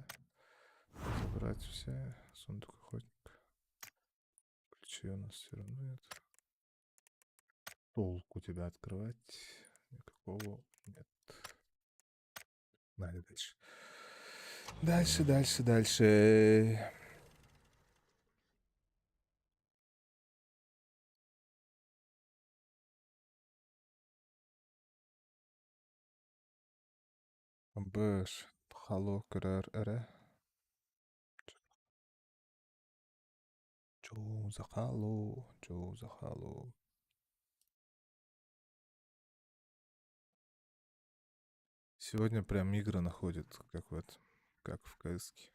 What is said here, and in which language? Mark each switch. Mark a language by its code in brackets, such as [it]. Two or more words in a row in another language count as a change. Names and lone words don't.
[ru] Забрать все. Сундук охотника. Ключей у нас все равно нет. Толку тебя открывать никакого нет. Далее, дальше. Дальше, дальше, дальше. Бэш. Хало, КРР, Чё за хало? Чё за хало? Сегодня прям игры находят, как вот, как в КСке.